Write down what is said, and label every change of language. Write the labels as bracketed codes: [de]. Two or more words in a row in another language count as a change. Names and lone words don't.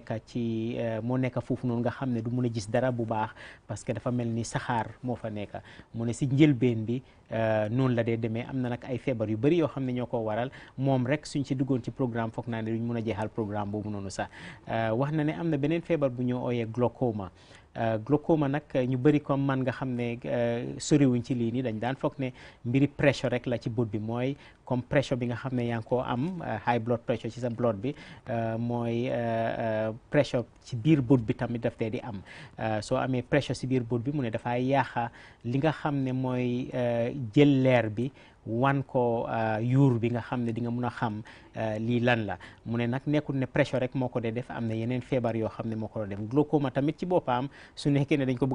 [wo] nekk foofu noonu nga xam ne du mun a gis dara bu baax [fr] parce que [wo] dafa mel ni saxaar moo fa nekk mu ne si njëlbeen bi noonu la dee demee am na nag ay feebar yu bëri yoo xam ne ñoo ko waral moom rek suñ si duggoon ci programme foog naa ne duñ mun a jeexal programme boobu noonu sax wax na ne am na beneen feebar bu ñu ooyee glaucoma nag ñu bëri comme man nga xam ne soriwuñ ci lii nii dañ daan foog ne mbiri pressure rek la ci bët bi mooy comme pressure bi nga xam ne yaa ngi koo am [en] high blood pressure [wo] ci sa blood bi mooy pressure ci biir bët bi tamit daf dee di am soo amee pressure ci biir bët bi mu ne dafay yaaxa li nga xam ne mooy jël leer bi wan ko yuur bi nga xam ne di nga mun a xam lii lan la mu ne nag nekkul ne pressure rek moo ko dee def am na yeneen feebar yoo xam ne moo ko def glaucoma tamit ci boppam su nekkee ne dañ ko bëgg